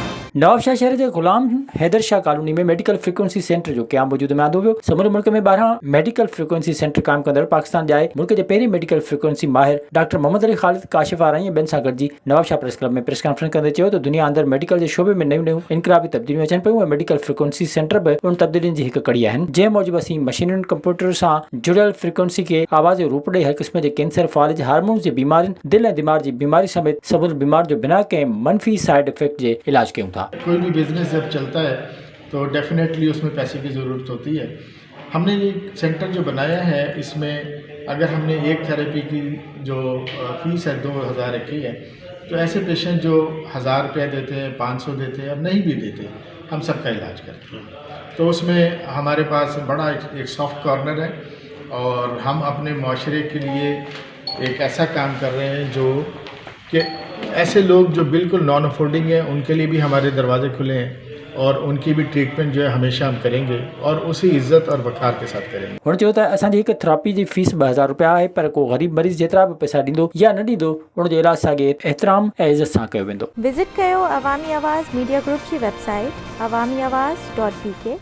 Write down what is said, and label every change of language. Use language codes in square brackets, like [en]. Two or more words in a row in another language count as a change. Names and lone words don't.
[sd] नवाबशाह शहर के गुलाम हैदर शाह कॉलोनी में [en] medical frequency centre [sd] जो क़याम वजूद में आंदो वियो। समूरे मुल्क में 12 [en] medical frequency centre [sd] कायम कंदड़ पाकिस्तान जाए मुल्क के पहिरीं [en] medical frequency [sd] माहिर डॉक्टर मोहम्मद अली ख़ालिद काशिफ आराई ॿियनि सां गॾिजी नवाबशाह प्रेस क्लब में [en] press conference [sd] कंदे चयो त दुनिया अंदर मेडिकल के शोबे में नयूं नयूं इनकलाबी तब्दीलियूं अचनि पियूं। [en] medical frequency centre [sd] भी उन तब्दीलियुनि जी हिकु कड़ी आहिनि जंहिं मूजिबि असीं मशीनुनि कंप्यूटर सां जुड़ियल फ्रीक्वेंसी के आवाज़ जो रूप ॾेई हर क़िस्म के कैंसर फालिज हार्मोन्स जी बीमारियुनि दिल ऐं दिमाग़ जी बीमारी समेत सबूत बीमार जो बिना कंहिं मनफी [en] side effect [sd] जे इलाज कयूं था। [ur] کوئی بھی بزنس جب چلتا ہے تو ڈیفینیٹلی اس میں پیسے کی ضرورت ہوتی ہے. ہم نے یہ سینٹر جو بنایا ہے اس میں اگر ہم نے ایک تھیراپی کی جو فیس ہے 2000 کی ہے تو ایسے پیشنٹ جو 1000 روپیہ دیتے ہیں 500 دیتے ہیں اور نہیں بھی دیتے ہم سب کا علاج کرتے ہیں. تو اس میں ہمارے پاس بڑا ایک [en] soft corner [ur] ہے اور ہم اپنے معاشرے کے لیے ایک ایسا کام کر رہے ہیں جو کہ ایسے لوگ جو بالکل [en] non affording [ur] ہیں ان کے لیے بھی ہمارے دروازے کھلے ہیں اور ان کی بھی ٹریٹمنٹ جو ہے ہمیشہ ہم کریں گے اور اسی عزت اور وقار کے ساتھ کریں گے. [sd] हुन चयो त असांजी हिकु थेरेपी जी फीस 2000 रुपया है पर को गरीब मरीज़ जेतिरा भी पैसा ॾींदो या न ॾींदो उनजो इलाज असांखे एहतराम ऐं इज़त सां कयो वेंदो। विज़िट कयो अवामी आवाज़ मीडिया ग्रुप जी वेबसाइट awamiawaz.pk।